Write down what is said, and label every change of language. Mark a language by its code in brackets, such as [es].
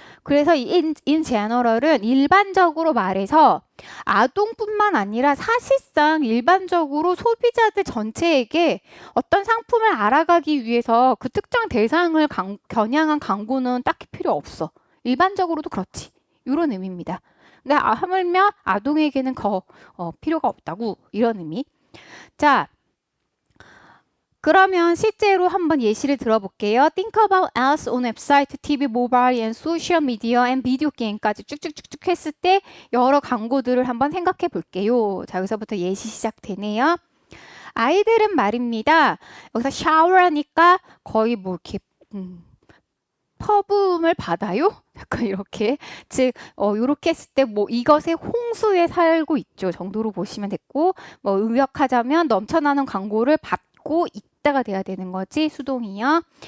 [ko] 그래서 in general은 일반적으로 말해서 아동뿐만 아니라 사실상 일반적으로 소비자들 전체에게 어떤 상품을 알아가기 위해서 그 특정 대상을 겨냥한 광고는 딱히 필요 없어. 일반적으로도 그렇지. 이런 의미입니다. 근데 하물며 아동에게는 필요가 없다고 이런 의미. 자, 그러면 실제로 한번 예시를 들어볼게요. [en] Think about ads on website, TV, mobile, and social media, and video game까지 [ko] 쭉쭉쭉쭉 했을 때 여러 광고들을 한번 생각해 볼게요. 자, 여기서부터 예시 시작되네요. 아이들은 말입니다. 여기서 샤워하니까 거의 뭐 이렇게 퍼붐을 받아요? 약간 이렇게 즉 이렇게 했을 때 뭐 이것의 홍수에 살고 있죠 정도로 보시면 됐고 뭐 의역하자면 넘쳐나는 광고를 받고 있다가 돼야 되는 거지 수동이요.